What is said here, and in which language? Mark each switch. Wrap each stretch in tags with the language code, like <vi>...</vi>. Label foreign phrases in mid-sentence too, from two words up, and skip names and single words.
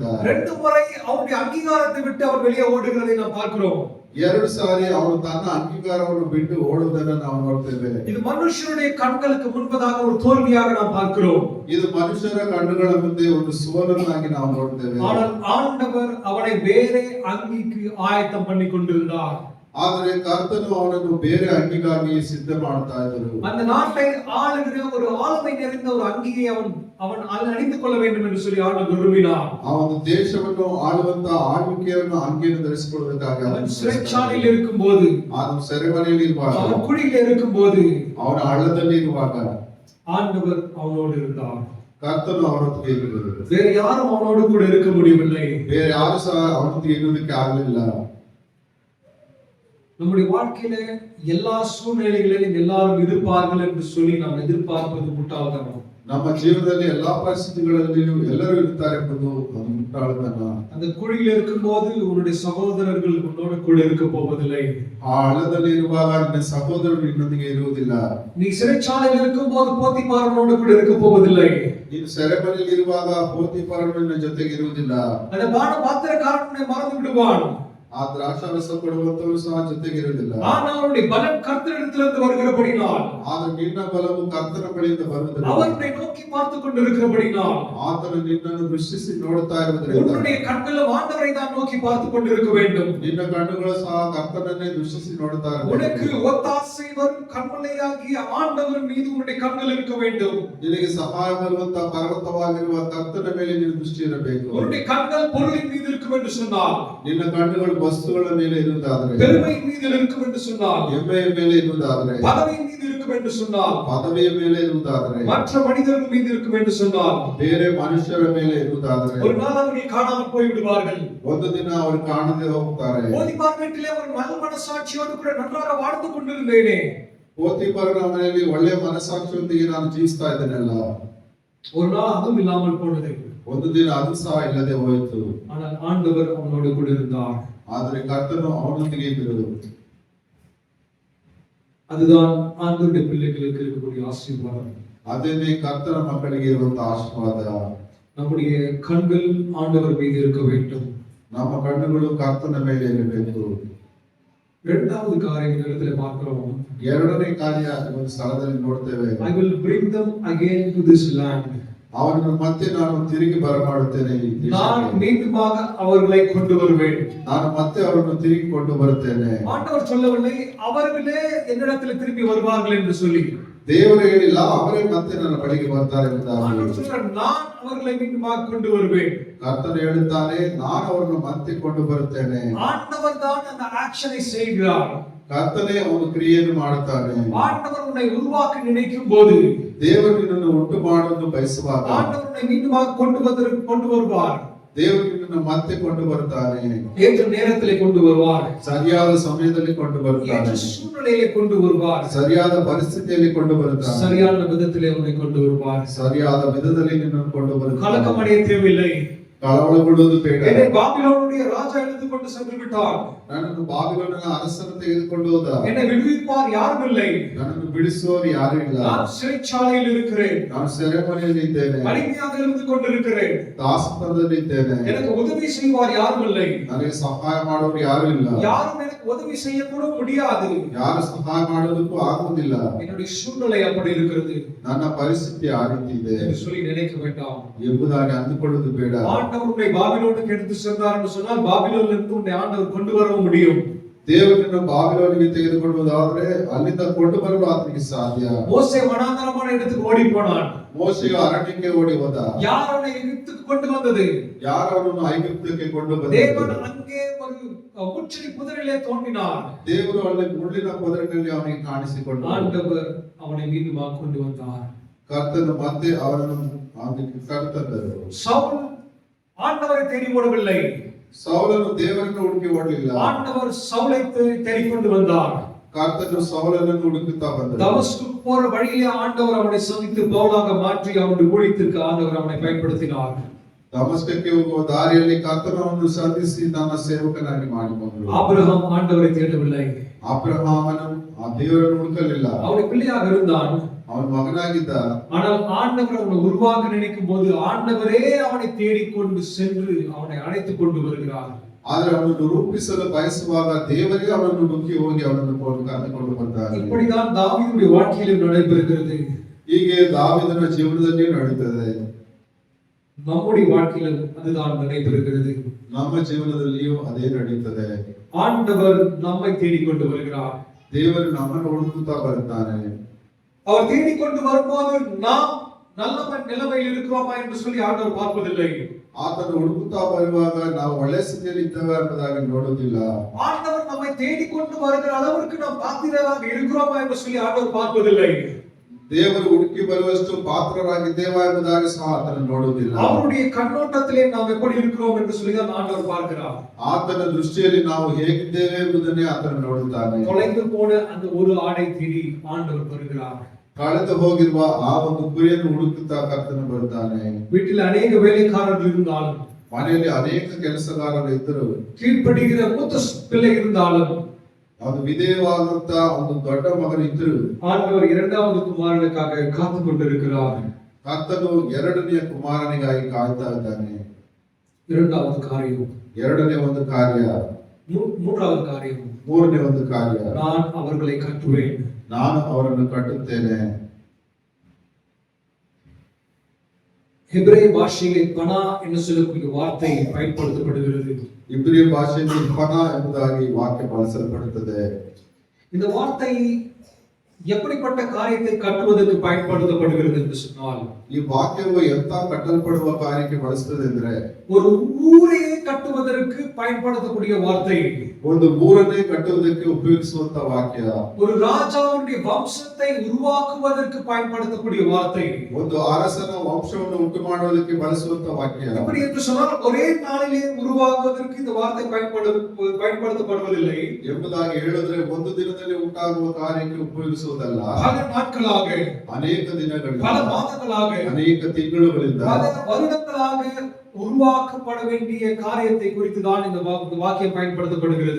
<ta>ரெண்டு முறை அவருடைய அங்கீகாரத்தை விட்டு அவர் வெளியே ஓடுகிறதை நாம் பார்க்கிறோம்.</ta> <kn>ಎರಡು ಸಾರಿ ಅವನು ತನ್ನ ಅಂಗೀಕಾರವನ್ನು ಬಿಟ್ಟು ಓಡುವುದನ್ನು ನಾವು ನೋಡ್ತೇವೆ.</kn> <ta>இது மனுஷருடைய கண்களுக்கு முன்பதாக ஒரு தோல்வியாக நாம் பார்க்கிறோம்.</ta> <kn>ಇದು ಮನುಷ್ಯರ ಕಣ್ಣುಗಳ ಮುಂದೆ ಒಂದು ಸೋಲನ್ನಾಗಿ ನಾವು ನೋಡ್ತೇವೆ.</kn> <ta>ஆனால் ஆண்டவர் அவனை வேறே அங்கிக்கு ஆயத்தம் பண்ணி கொண்டிருந்தார்.</ta> <kn>ಆದರೆ ಕರ್ತನು ಅವನನ್ನು ಬೇರೆ ಅಂಗಿಗಾಗಿ ಸಿದ್ಧ ಮಾಡ್ತಾ ಇದ್ದರು.</kn> <ta>அந்த நாட்டை ஆளுகிற ஒரு ஆளுமை நிறைந்த ஒரு அங்கியை அவன் அணிந்து கொள்ள வேண்டும் என்று சொல்லி ஆண்டவர் விரும்பினார்.</ta> <kn>ಆ ಒಂದು ದೇಶವನ್ನು ಆಳುವಂತ ಆಳ್ವಿಕೆಯನ್ನು ಅಂಗಿಯನ್ನು ಧರಿಸಿಕೊಳ್ಳಬೇಕಾಗಿ</kn> <ta>அவன் சிறைச்சாலையில் இருக்கும்போது,</ta> <kn>ಅವನು ಸೆರೆಮನೆಯಲ್ಲಿ ಇರುವಾಗ,</kn> <ta>அவன் குழியில் இருக்கும்போது,</ta> <kn>ಅವನ ಹಳ್ಳದಲ್ಲಿ ಇರುವಾಗ</kn> <ta>ஆண்டவர் அவனோடு இருந்தார்.</ta> <kn>ಕರ್ತನು ಅವನೊಟ್ಟಿಗೆ ಇದ್ದರು.</kn> <ta>வேறு யாரும் அவனோடு கூட இருக்க முடியவில்லை.</ta> <kn>ಬೇರೆ ಯಾರು ಸಹ ಅವನೊಟ್ಟಿಗೆ ಇರುವುದಕ್ಕೆ ಆಗಲಿಲ್ಲ.</kn> <ta>நம்முடைய வாழ்க்கையில எல்லா சூழ்நிலைகளிலும் எல்லாரும் இருப்பார்கள் என்று சொல்லி நாம் எதிர்பார்ப்பது முட்டாள்தனம்.</ta> <kn>ನಮ್ಮ ಜೀವನದಲ್ಲಿ ಎಲ್ಲಾ ಪರಿಸ್ಥಿತಿಗಳಲ್ಲಿಯೂ ಎಲ್ಲರೂ ಇರ್ತಾರೆ ಎಂಬುದು ಅದು ಮುಟ್ಟಾಳತನ.</kn> <ta>அந்த குழியில் இருக்கும்போது உன்னுடைய சகோதரர்கள் உன்னோடு கூட இருக்க போவதில்லை.</ta> <kn>ಆ ಹಳ್ಳದಲ್ಲಿ ಇರುವಾಗ ನಿನ್ನ ಸಹೋದರರು ನಿನ್ನೊಂದಿಗೆ ಇರುವುದಿಲ್ಲ.</kn> <ta>நீ சிறைச்சாலையில் இருக்கும்போது போத்திபாரனோடு கூட இருக்க போவதில்லை.</ta> <kn>ನೀನು ಸೆರೆಮನೆಯಲ್ಲಿ ಇರುವಾಗ ಪೋತಿಫರನು ನಿನ್ನ ಜೊತೆಗೆ ಇರುವುದಿಲ್ಲ.</kn> <ta>அந்த பாத்திரக்காரனை மறந்து விடுவான்.</ta> <kn>ಆ ದ್ರಾಕ್ಷಾರಸ ಕೊಡುವಂತವರು ಸಹ ಜೊತೆಗೆ ಇರುವುದಿಲ್ಲ.</kn> <ta>ஆனால் அவருடைய பலம் கர்த்தரிடத்திலிருந்து வருகிறபடினால்,</ta> <kn>ಆದ್ರೆ ನಿನ್ನ ಬಲವು ಕರ್ತನ ಬಳಿಯಿಂದ ಬರುವುದಿಲ್ಲ.</kn> <ta>அவரை நோக்கி பார்த்து கொண்டிருக்கிறபடினால்,</ta> <kn>ಆತನು ನಿನ್ನನ್ನು ದೃಷ್ಟಿಸಿ ನೋಡುತ್ತಾ ಇರುವುದರಿಂದ</kn> <ta>உன்னுடைய கண்களும் ஆண்டவரை தான் நோக்கி பார்த்து கொண்டிருக்க வேண்டும்.</ta> <kn>ನಿನ್ನ ಕಣ್ಣುಗಳು ಸಹ ಕರ್ತನನ್ನೇ ದೃಷ್ಟಿಸಿ ನೋಡುತ್ತಾ</kn> <ta>உனக்கு</ta> <kn>ಇರಬೇಕು.</kn> <ta>ஒத்தாசை வரும் கண்மலையாகிய ஆண்டவர் மீது உன்னுடைய கண்கள் இருக்க வேண்டும்.</ta> <kn>ನಿನಗೆ ಸಹಾಯ ಬರುವಂತ ಪರ್ವತವಾಗಿರುವ ಕರ್ತನ ಮೇಲೆ ನೀನು ದೃಷ್ಟಿ ಇರಬೇಕು.</kn> <ta>உன்னுடைய கண்கள் பொருளின் மீது இருக்கும் என்று சொன்னால்,</ta> <kn>ನಿನ್ನ ಕಣ್ಣುಗಳು ವಸ್ತುಗಳ ಮೇಲೆ ಇರುವುದಾದರೆ,</kn> <ta>பெருமையின் மீது இருக்கும் என்று சொன்னால்,</ta> <kn>ಹೆಮ್ಮೆಯ ಮೇಲೆ ಇರುವುದಾದರೆ,</kn> <ta>பதவியின் மீது இருக்கும் என்று சொன்னால்,</ta> <kn>ಪದವಿಯ ಮೇಲೆ ಇರುವುದಾದರೆ,</kn> <ta>மற்ற மனிதர்கள் மீது இருக்கும் என்று சொன்னால்,</ta> <kn>ಬೇರೆ ಮನುಷ್ಯರ ಮೇಲೆ ಇರುವುದಾದರೆ,</kn> <ta>ஒரு நாள் அவர்கள் காணாமல் போய் விடுவார்கள்.</ta> <kn>ಒಂದು ದಿನ ಅವರು ಕಾಣದೆ ಹೋಗ್ತಾರೆ.</kn> <ta>போதிபார் வீட்டிலே ஒரு நல்ல மனசாட்சியோடு கூட நன்றாக வாழ்ந்து கொண்டிருந்தேனே,</ta> <kn>ಪೋತಿಫರನ ಮನೆಯಲ್ಲಿ ಒಳ್ಳೆಯ ಮನಸ್ಸಾಕ್ಷಿಯೊಂದಿಗೆ ನಾನು ಜೀವಿಸ್ತಾ ಇದ್ದೇನಲ್ಲ,</kn> <ta>ஒரு நாள் அதுவும் இல்லாமல் போனது.</ta> <kn>ಒಂದು ದಿನ ಅದು ಸಹ ಇಲ್ಲದೆ ಹೋಯಿತು.</kn> <ta>ஆனால் ஆண்டவர் அவனோடு கூட இருந்தார்.</ta> <kn>ಆದರೆ ಕರ್ತನು ಅವನೊಂದಿಗೆ ಇದ್ದರು.</kn> <ta>அதுதான் ஆண்டவருடைய பிள்ளைகளுக்கு இருக்கக்கூடிய ஆசீர்வாதம்.</ta> <kn>ಅದೇನೇ ಕರ್ತನ ಮಕ್ಕಳಿಗೆ ಇರುವಂತಹ ಆಶೀರ್ವಾದ.</kn> <ta>நம்முடைய கண்கள் ஆண்டவர் மீது இருக்க வேண்டும்.</ta> <kn>ನಮ್ಮ ಕಣ್ಣುಗಳು ಕರ್ತನ ಮೇಲೆ ಇರಬೇಕು.</kn> <ta>இரண்டாவது காரியம் இந்த இடத்துல பார்க்கிறோம்.</ta> <kn>ಎರಡನೇ ಕಾರ್ಯ ಒಂದು ಸ್ಥಳದಲ್ಲಿ ನೋಡ್ತೇವೆ.</kn> <en>I will bring them again to this land.</en> <kn>ಅವರನ್ನು ಮತ್ತೆ ನಾನು ತಿರುಗಿ ಬರಮಾಡುತ್ತೇನೆ ಈ ದೇಶಕ್ಕೆ.</kn> <ta>நான் மீண்டுமாக அவர்களை கொண்டு வருவேன்.</ta> <kn>ನಾನು ಮತ್ತೆ ಅವರನ್ನು ತಿರುಗಿ ಕೊಂಡು ಬರುತ್ತೇನೆ.</kn> <ta>ஆண்டவர் சொல்லவில்லை அவர்களே என்னிடத்தில் திரும்பி வருவார்கள் என்று சொல்லி.</ta> <kn>ದೇವರು ಹೇಳಿಲ್ಲ ಅವರೇ ಮತ್ತೆ ನನ್ನ ಬಳಿಗೆ ಬರ್ತಾರೆ ಎಂಬುದಾಗಿ.</kn> <ta>ஆண்டவர் சொல்றார் நான் அவர்களை மீண்டுமாக கொண்டு வருவேன்.</ta> <kn>ಕರ್ತನು ಹೇಳುತ್ತಾನೆ ನಾನು ಅವರನ್ನು ಮತ್ತೆ ಕೊಂಡು ಬರುತ್ತೇನೆ.</kn> <ta>ஆண்டவர் தான் அந்த ஆக்ஷனை செய்கிறார்.</ta> <kn>ಕರ್ತನೇ ಅವನು ಕ್ರಿಯೆಯನ್ನು ಮಾಡುತ್ತಾನೆ.</kn> <ta>ஆண்டவர் உன்னை உருவாக்க நினைக்கும் போது,</ta> <kn>ದೇವರು ನಿನ್ನನ್ನು ಉಂಟು ಮಾಡುವುದು ಬಯಸುವಾಗ,</kn> <ta>ஆண்டவர் உன்னை மீண்டுமாக கொண்டு வருவார்.</ta> <kn>ದೇವರು ನಿನ್ನನ್ನು ಮತ್ತೆ ಕೊಂಡು ಬರ್ತಾನೆ.</kn> <ta>ஏற்ற நேரத்திலே கொண்டு வருவார்.</ta> <kn>ಸರಿಯಾದ ಸಮಯದಲ್ಲಿ ಕೊಂಡು ಬರ್ತಾನೆ.</kn> <ta>ஏற்ற சூழ்நிலையிலே கொண்டு வருவார்.</ta> <kn>ಸರಿಯಾದ ಪರಿಸ್ಥಿತಿಯಲ್ಲಿ ಕೊಂಡು ಬರುತ್ತಾನೆ.</kn> <ta>சரியான விதத்திலே உன்னை கொண்டு வருவார்.</ta> <kn>ಸರಿಯಾದ ವಿಧದಲ್ಲಿ ನಿನ್ನನ್ನು ಕೊಂಡು ಬರುತ್ತಾನೆ.</kn> <ta>கலக்கமடைய தேவையில்லை.</ta> <kn>ಕಳವಳಗೊಳ್ಳುವುದು ಬೇಡ.</kn> <ta>என்னை பாபிலோனுடைய ராஜா எடுத்து கொண்டு சென்று விட்டார்.</ta> <kn>ನನ್ನನ್ನು ಬಾಬಿಲೋನಿನ ಅರಸನು ತೆಗೆದುಕೊಂಡು ಹೋದ.</kn> <ta>என்னை விடுவிப்பார் யாரும் இல்லை.</ta> <kn>ನನ್ನನ್ನು ಬಿಡಿಸುವವರು ಯಾರು ಇಲ್ಲ.</kn> <ta>நான் சிறைச்சாலையில் இருக்கிறேன்.</ta> <kn>ನಾನು ಸೆರೆಮನೆಯಲ್ಲಿ ಇದ್ದೇನೆ.</kn> <ta>அடிமையாக இருந்து கொண்டிருக்கிறேன்.</ta> <kn>ದಾಸತ್ವದಲ್ಲಿ ಇದ್ದೇನೆ.</kn> <ta>எனக்கு உதவி செய்வார் யாரும் இல்லை.</ta> <kn>ನನಗೆ ಸಹಾಯ ಮಾಡೋರು ಯಾರು ಇಲ್ಲ.</kn> <ta>யாரும் எனக்கு உதவி செய்ய கூட முடியாது.</ta> <kn>ಯಾರು ಸಹಾಯ ಮಾಡೋದಕ್ಕೂ ಆಗುವುದಿಲ್ಲ.</kn> <ta>என்னுடைய சூழ்நிலை அப்படி இருக்கிறது</ta> <kn>ನನ್ನ ಪರಿಸ್ಥಿತಿ ಆ ರೀತಿ ಇದೆ</kn> <ta>என்று சொல்லி நினைக்க வேண்டாம்.</ta> <kn>ಎಂಬುದಾಗಿ ಅಂದುಕೊಳ್ಳುವುದು ಬೇಡ.</kn> <ta>ஆண்டவர் உன்னை பாபிலோனுக்கு எடுத்து சென்றார் என்று சொன்னால் பாபிலோனிலிருந்து உன்னை ஆண்டவர் கொண்டு வரவும் முடியும்.</ta> <kn>ದೇವರನ್ನು ಬಾಬಿಲೋನಿಗೆ ತೆಗೆದುಕೊಳ್ಳುವುದಾದ್ರೆ ಅಲ್ಲಿಂದ ಕೊಂಡು ಬರಲು ಆತನಿಗೆ ಸಾಧ್ಯ.</kn> <ta>மோசே வனாந்தரமான இடத்துக்கு ஓடி போனான்.</ta> <kn>ಮೋಶೆಯು ಅರಣ್ಯಕ್ಕೆ ಓಡಿ ಹೋದ.</kn> <ta>யார் அவனை எகிப்துக்கு கொண்டு வந்தது?</ta> <kn>ಯಾರು ಅವನನ್ನು ಐಗುಪ್ತಕ್ಕೆ ಕೊಂಡು</kn> <ta>தேவன்</ta> <kn>ಬಂದರು?</kn> <ta>அங்கே ஒரு முச்சடி புதரிலே தோன்றினார்.</ta> <kn>ದೇವರು ಅಲ್ಲಿ ಮುಳ್ಳಿನ ಪದರಿನಲ್ಲಿ ಅವನಿಗೆ ಕಾಣಿಸಿಕೊಂಡು</kn> <ta>ஆண்டவர் அவனை மீண்டுமாக கொண்டு வந்தார்.</ta> <kn>ಕರ್ತನು ಮತ್ತೆ ಅವನನ್ನು ಅವನಿಗೆ ಕರೆತಂದರು.</kn> <ta>சவுல் ஆண்டவரை தேடி ஓடவில்லை.</ta> <kn>ಸೌಲನು ದೇವರನ್ನು ಹುಡುಕಿ ಓಡಲಿಲ್ಲ.</kn> <ta>ஆண்டவர் சவுலை தேடி கொண்டு வந்தார்.</ta> <kn>ಕರ್ತನು ಸೌಲನನ್ನು ಹುಡುಕುತ್ತಾ ಬಂದರು.</kn> <ta>தமஸ்குக்கு போற வழியிலே ஆண்டவர் அவனை சந்தித்து பவுலாக மாற்றி அவனுடைய ஊழியத்திற்கு ஆண்டவர் அவனை பயன்படுத்தினார்.</ta> <kn>ದಮಸ್ಕಕ್ಕೆ ಹೋಗುವ ದಾರಿಯಲ್ಲಿ ಕರ್ತನು ಅವನನ್ನು ಸಂಧಿಸಿ ತನ್ನ ಸೇವಕನಾಗಿ ಮಾಡಿಕೊಂಡರು.</kn> <ta>ஆபிரகாம் ஆண்டவரை தேடவில்லை.</ta> <kn>ಅಬ್ರಹಾಮನು ಆ ದೇವರನ್ನು ಹುಡುಕಲಿಲ್ಲ.</kn> <ta>அவனுடைய பிள்ளையாக இருந்தான்.</ta> <kn>ಅವನ ಮಗನಾಗಿದ್ದ.</kn> <ta>ஆனால் ஆண்டவர் அவனை உருவாக்க நினைக்கும் போது ஆண்டவரே அவனை தேடிக்கொண்டு சென்று அவனை அழைத்துக் கொண்டு வருகிறார்.</ta> <kn>ಆದ್ರೆ ಅವನನ್ನು ರೂಪಿಸಲು ಬಯಸುವಾಗ ದೇವರೇ ಅವನನ್ನು ನುಗ್ಗಿ ಹೋಗಿ ಅವನನ್ನು ಕರೆದುಕೊಂಡು ಬರ್ತಾರೆ.</kn> <ta>இப்படிதான் தாவீதுடைய வாழ்க்கையிலும் நடைபெறுகிறது.</ta> <kn>ಹೀಗೆ ದಾವೀದನ ಜೀವನದಲ್ಲಿ ನಡೀತದೆ.</kn> <ta>நம்முடைய வாழ்க்கையிலும் அதுதான் நடைபெறுகிறது.</ta> <kn>ನಮ್ಮ ಜೀವನದಲ್ಲಿಯೂ ಅದೇ ನಡೀತದೆ.</kn> <ta>ஆண்டவர் நம்மை தேடிக்கொண்டு வருகிறார்.</ta> <kn>ದೇವರು ನಮ್ಮನ್ನು ಹುಡುಕುತ್ತಾ ಬರ್ತಾನೆ.</kn> <ta>அவர் தேடிக்கொண்டு வரும்போது நாம் நல்ல நிலைமையில் இருக்கிறோமா என்று சொல்லி ஆண்டவர் பார்ப்பதில்லை.</ta> <kn>ಆತನು ಹುಡುಕುತ್ತಾ ಬರುವಾಗ ನಾವು ಒಳ್ಳೆ ಸ್ಥಿತಿಯಲ್ಲಿ ಇದ್ದೇವೆ ಎಂಬುದಾಗಿ ನೋಡುವುದಿಲ್ಲ.</kn> <ta>ஆண்டவர் நம்மை தேடிக்கொண்டு வருகிற அளவிற்கு நாம் பாத்திரராக இருக்கிறோமா என்று சொல்லி ஆண்டவர் பார்ப்பதில்லை.</ta> <kn>ದೇವರು ಹುಡುಕಿ ಬರುವಷ್ಟು ಪಾತ್ರರಾಗಿದ್ದೇವಾ ಎಂಬುದಾಗಿ ಸಹ ಆತನು ನೋಡುವುದಿಲ್ಲ.</kn> <ta>அவருடைய கண்ணோட்டத்திலே நாம் எப்படி இருக்கிறோம் என்று சொல்லி தான் ஆண்டவர் பார்க்கிறார்.</ta> <kn>ಆತನ ದೃಷ್ಟಿಯಲ್ಲಿ ನಾವು ಹೇಗಿದ್ದೇವೆ ಎಂಬುದನ್ನೇ ಆತನು ನೋಡುತ್ತಾನೆ.</kn> <ta>தொலைந்து போன அந்த ஒரு ஆடை தேடி ஆண்டவர் வருகிறார்.</ta> <kn>ಕಳೆದು ಹೋಗಿರುವ ಆ ಒಂದು ಕುರಿಯನ್ನು ಹುಡುಕುತ್ತಾ ಕರ್ತನು ಬರ್ತಾನೆ.</kn> <ta>வீட்டில் அநேக வேலைக்காரர்கள் இருந்தாலும்,</ta> <kn>ಮನೆಯಲ್ಲಿ ಅನೇಕ ಕೆಲಸಗಾರರು ಇದ್ದರು,</kn> <ta>கீழ்ப்படுகிற மூத்த பிள்ளை இருந்தாலும்,</ta> <kn>ಅದು ವಿಧೇಯವಾದಂತ ಒಂದು ದೊಡ್ಡ ಮಗನಿದ್ರು,</kn> <ta>ஆண்டவர் இரண்டாவது குமாரனுக்காக காத்து கொண்டிருக்கிறார்.</ta> <kn>ಕರ್ತನು ಎರಡನೆಯ ಕುಮಾರನಿಗಾಗಿ ಕಾಯ್ತಾ ಇದ್ದಾನೆ.</kn> <ta>இரண்டாவது காரியம்,</ta> <kn>ಎರಡನೇ ಒಂದು ಕಾರ್ಯ,</kn> <ta>மூன்றாவது காரியம்,</ta> <kn>ಮೂರನೇ ಒಂದು ಕಾರ್ಯ,</kn> <ta>நான் அவர்களை கட்டுவேன்.</ta> <kn>ನಾನು ಅವರನ್ನು ಕಟ್ಟುತ್ತೇನೆ.</kn> <ta>ஹெபிரேய பாஷையிலே பனா என்று சொல்லக்கூடிய வார்த்தை பயன்படுத்தப்படுகிறது.</ta> <kn>ಇಬ್ರಿಯ ಭಾಷೆಯಲ್ಲಿ ಪನ ಎಂಬುದಾಗಿ ವಾಕ್ಯ ಬಳಸಲ್ಪಡುತ್ತದೆ.</kn> <ta>இந்த வார்த்தை எப்படிப்பட்ட காரியத்தை கட்டுவதற்கு பயன்படுத்தப்படுகிறது என்று சொன்னால்,</ta> <kn>ಈ ವಾಕ್ಯವು ಎಂತ ಕಟ್ಟಲ್ಪಡುವ ಕಾರ್ಯಕ್ಕೆ ಬಳಸುತ್ತದೆ ಅಂದ್ರೆ,</kn> <ta>ஒரு ஊரையே கட்டுவதற்கு பயன்படுத்தக்கூடிய வார்த்தை,</ta> <kn>ಒಂದು ಊರನ್ನೇ ಕಟ್ಟುವುದಕ್ಕೆ ಉಪಯೋಗಿಸುವಂತ ವಾಕ್ಯ,</kn> <ta>ஒரு ராஜாவுடைய வம்சத்தை உருவாக்குவதற்கு பயன்படுத்தக்கூடிய வார்த்தை,</ta> <kn>ಒಂದು ಅರಸನ ವಂಶವನ್ನು ಉಂಟು ಮಾಡುವುದಕ್ಕೆ ಬಳಸುವಂತ ವಾಕ್ಯ.</kn> <ta>எப்படி என்று சொன்னால் ஒரே நாளிலே உருவாக்குவதற்கு இந்த வார்த்தை பயன்படுத்தப்படுவதில்லை.</ta> <kn>ಎಂಬುದಾಗಿ ಹೇಳಿದ್ರೆ ಒಂದು ದಿನದಲ್ಲಿ ಉಂಟಾಗುವ ಕಾರ್ಯಕ್ಕೆ ಉಪಯೋಗಿಸುವುದಲ್ಲ,</kn> <ta>பல நாட்களாக,</ta> <kn>ಅನೇಕ ದಿನಗಳಿಂದ,</kn> <ta>பல மாதங்களாக,</ta> <kn>ಅನೇಕ ತಿಂಗಳುಗಳಿಂದ,</kn> <ta>பல வருடங்களாக உருவாக்கப்பட வேண்டிய காரியத்தை குறித்து தான் இந்த வாக்கியம் பயன்படுத்தப்படுகிறது.</ta>